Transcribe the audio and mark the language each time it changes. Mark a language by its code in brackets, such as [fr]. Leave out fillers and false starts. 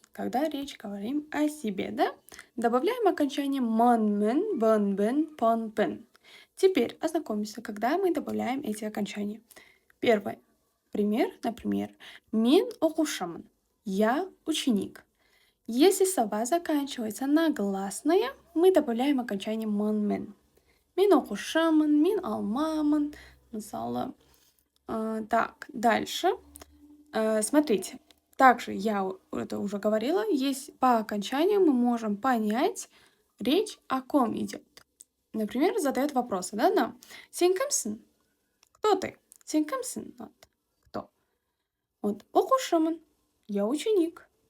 [ru] Когда речь говорим о себе, да? Добавляем окончание мон, мен, бон, бен, пон, пен. Теперь ознакомимся, когда мы добавляем эти окончания. Первый пример, например, [kk] мен оқушымын. [ru] Я ученик. Если слова заканчиваются на гласное, мы добавляем окончание мон, мен. [kk] Мен оқушымын, мен алмамын. [ru] Мысалы. Так, дальше. Смотрите. Также я это уже говорила, есть по окончанию мы можем понять, речь о ком идет. Например, задает вопросы, да, нам. [kk] Сен кімсің? [ru] Кто ты? Сен кімсің? Вот. Кто? Вот. [kk] Оқушымын. [ru] Я ученик.